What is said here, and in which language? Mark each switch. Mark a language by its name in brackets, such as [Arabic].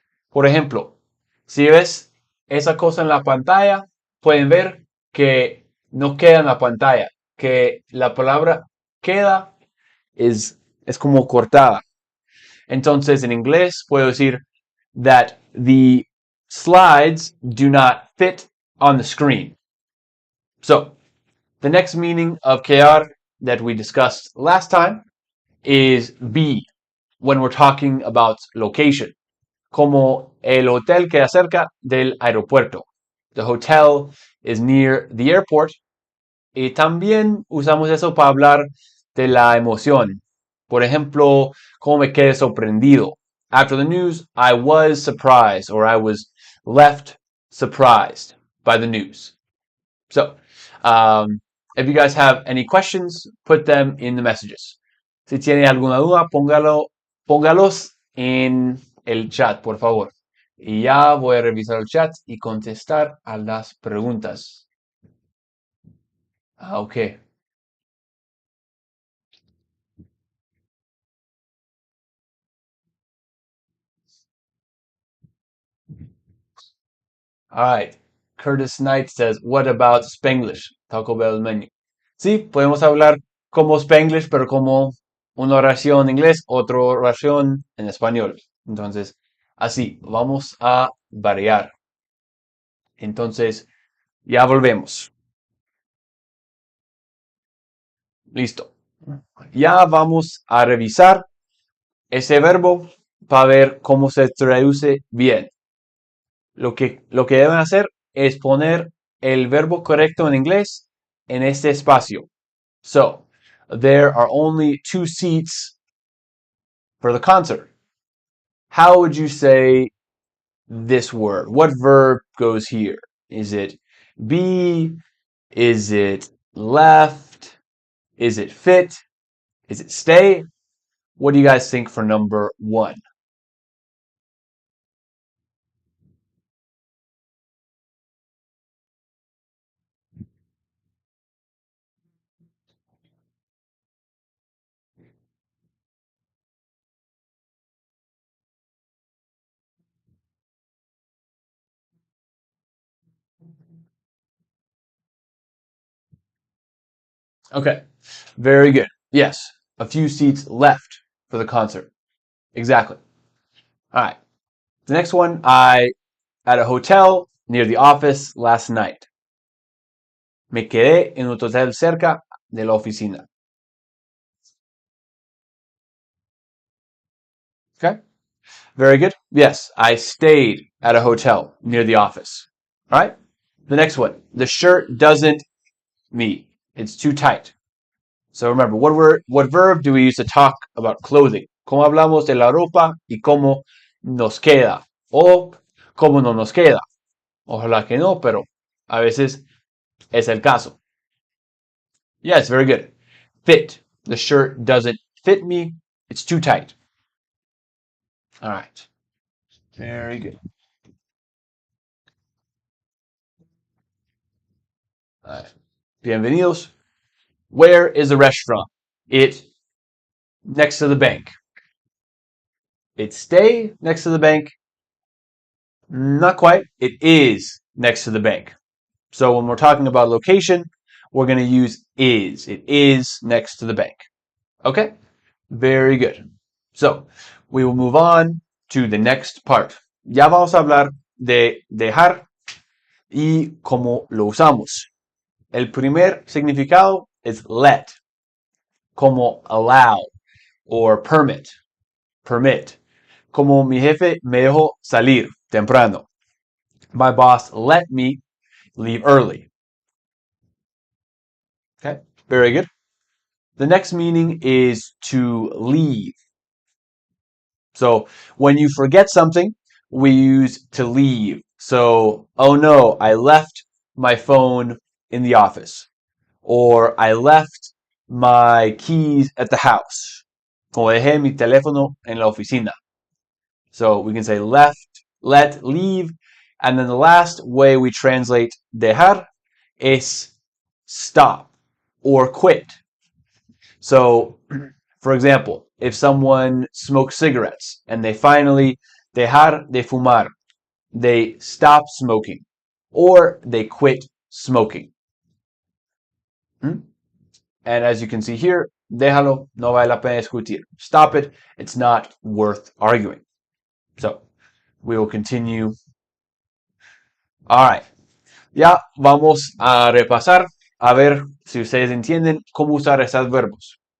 [Spanish] Por ejemplo, si ves esa cosa en la pantalla, pueden ver que no queda en la pantalla, que la palabra queda es como cortada. Entonces, en inglés puedo decir [English] that the slides do not fit on the screen. So, the next meaning of quedar that we discussed last time is be, when we're talking about location. [Spanish] Como el hotel queda cerca del aeropuerto. [English] The hotel is near the airport. [Spanish] Y también usamos eso para hablar de la emoción. Por ejemplo, como me quedé sorprendido. [English] After the news, I was surprised or I was left surprised by the news. So, if you guys have any questions, put them in the messages. [Spanish] Si tiene alguna duda, póngalos en el chat, por favor. Y ya voy a revisar el chat y contestar a las preguntas. [English] Ok. All right. Curtis Knight says, what about Spanglish? Taco Bell menu. [Spanish] Sí, podemos hablar como Spanglish, pero como una oración en inglés, otra oración en español. Entonces, así, vamos a variar. Entonces, ya volvemos. Listo. Ya vamos a revisar ese verbo para ver cómo se traduce bien. Lo que deben hacer es poner el verbo correcto en inglés en este espacio. [English] So, there are only 2 seats for the concert. How would you say this word? What verb goes here? Is it be? Is it left? Is it fit? Is it stay? What do you guys think for number 1? Okay, very good. Yes, a few seats left for the concert. Exactly. All right. The next one, I at a hotel near the office last night. [Spanish] Me quedé en un hotel cerca de la oficina. [English] Okay, very good. Yes, I stayed at a hotel near the office. All right. The next one, the shirt doesn't me. It's too tight. So remember, what verb do we use to talk about clothing? [Spanish] ¿Cómo hablamos de la ropa y cómo nos queda? O cómo no nos queda. Ojalá que no, pero a veces es el caso. [English] Yes, very good. Fit. The shirt doesn't fit me. It's too tight. All right. Very good. All right. Bienvenidos. Where is the restaurant? It next to the bank. It stay next to the bank. Not quite. It is next to the bank. So when we're talking about location, we're going to use is. It is next to the bank. Okay? Very good. So we will move on to the next part. [Spanish] Ya vamos a hablar de dejar y cómo lo usamos. El primer significado es let, como [English] allow or permit, permit. [Spanish] Como mi jefe me dejó salir temprano. [English] My boss let me leave early. Okay, very good. The next meaning is to leave. So when you forget something, we use to leave. So, oh no, I left my phone in the office. Or I left my keys at the house. [Spanish] Como dejé mi teléfono en la oficina. [English] So we can say left, let, leave. And then the last way we translate dejar is stop or quit. So, for example, if someone smokes cigarettes and they finally [Spanish] dejar de fumar, [English] they stop smoking or they quit smoking. And as you can see here, [Spanish] déjalo, no vale la pena discutir. [English] Stop it, it's not worth arguing. So, we will continue. All right. [Spanish] Ya vamos a repasar a ver si ustedes entienden cómo usar estos verbos.